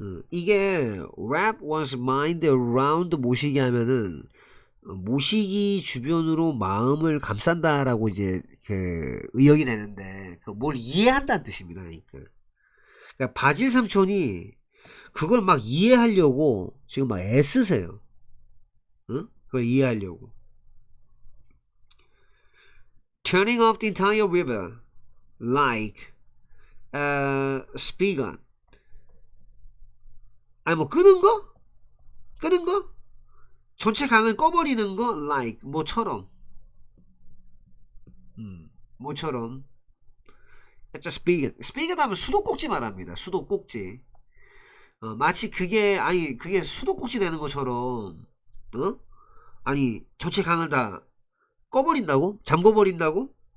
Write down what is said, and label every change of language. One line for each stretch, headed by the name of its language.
Korean: 이게
English: wrap one's mind around
Korean: 모시기 하면은 모시기 주변으로 마음을 감싼다라고 이제 그 의역이 되는데 뭘 이해한다는 뜻입니다. 그러니까 바질 삼촌이 그걸 막 이해하려고 지금 막 애쓰세요. 그걸 이해하려고.
English: Turning off the entire river like a spigot.
Korean: 아니 뭐 끄는 거? 전체 강을 꺼버리는 거 like 뭐처럼. 뭐처럼.
English: It's a spigot.
Korean: spigot 하면 수도꼭지 말합니다. 수도꼭지. 마치 그게 수도꼭지 되는 것처럼 아니 전체 강을 다 꺼버린다고? 잠궈버린다고?